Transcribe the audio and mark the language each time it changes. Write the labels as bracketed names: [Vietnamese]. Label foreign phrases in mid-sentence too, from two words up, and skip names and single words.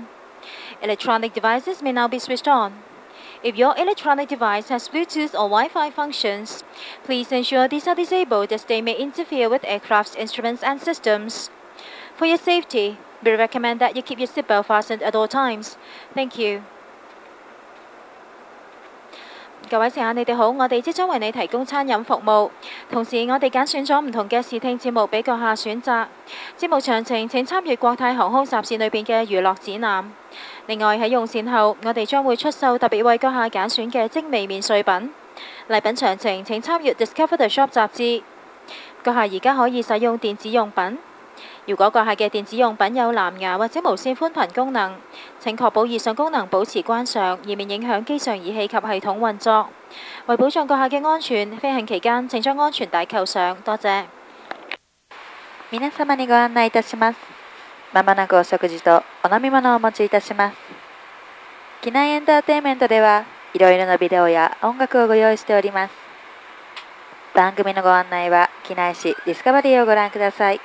[English] Electronic devices may now be switched on. If your electronic device has Bluetooth or Wi-Fi functions, please ensure these are disabled as they may interfere with aircraft's instruments and systems. For your safety, we recommend that you keep your seatbelt fastened at all times. Thank you. [Cantonese] 各位乘客，你哋好，我哋即將為你提供餐飲服務，同時我哋揀選咗唔同嘅視聽節目俾閣下選擇。節目詳情請參閱國泰航空集線裏邊嘅娛樂展覽。另外喺用膳後，我哋將會出售特別為閣下揀選嘅精美免稅品。禮品詳情請參閱 Discover the Shop 雜誌。閣下而家可以使用電子用品。如果閣下嘅電子用品有藍牙或者無線寬頻功能，請確保以上功能保持關上，以免影響機上儀器及系統運作。為保障閣下嘅安全，飛行期間請將安全帶扣上。多謝。 [Japanese] 皆様にご案内いたします。まもなくお食事とお飲み物をお持ちいたします。機内エンターテインメントではいろいろなビデオや音楽をご用意しております。番組のご案内は機内紙ディスカバリーをご覧ください。